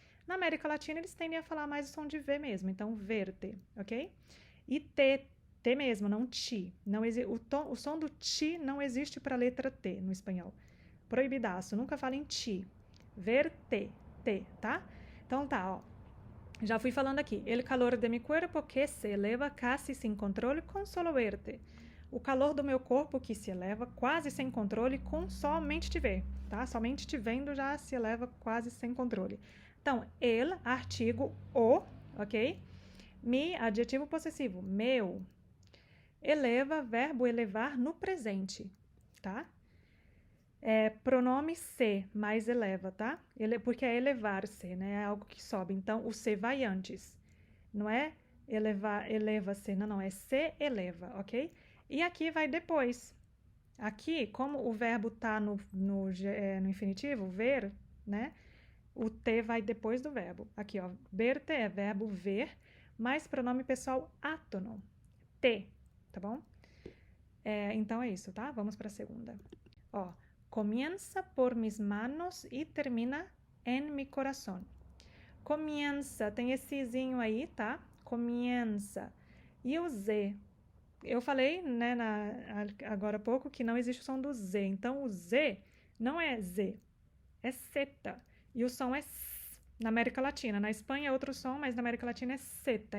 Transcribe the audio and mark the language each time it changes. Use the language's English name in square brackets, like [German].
[Portuguese] Na América Latina eles tendem a falar mais o som de V mesmo, então verte, ok? E T mesmo, não ti. O som do ti não existe para a letra T no espanhol. Proibidaço, nunca fala em ti. Verte, T, tá? Então tá, ó. Já fui falando aqui. [Spanish] El calor de mi cuerpo que se eleva casi sin controle con solo verte. [Portuguese] O calor do meu corpo que se eleva quase sem controle com somente te ver, tá? Somente te vendo já se eleva quase sem controle. Então, el, artigo o, ok? Mi, adjetivo possessivo, meu. eleva, verbo elevar no presente, tá? Pronome se, mais eleva, tá? Porque é elevar-se, né? É algo que sobe. Então, o se vai antes. Não é elevar, eleva-se, não, é se eleva, ok? E aqui vai depois. Aqui, como o verbo tá no infinitivo, ver, né? O te vai depois do verbo. Aqui, ó, verte é verbo ver, mais pronome pessoal átono, te, tá bom? Então é isso, tá? Vamos para a segunda. [Spanish] Ó, comienza por mis manos e termina en mi corazón. [Portuguese] Comienza, tem esse zinho aí, tá? Comienza. E o Z? Eu falei, né, agora há pouco, que não existe o som do Z. Então, o Z não é Z, é seta. E o som é S na América Latina. Na Espanha é outro som, mas na América Latina é seta.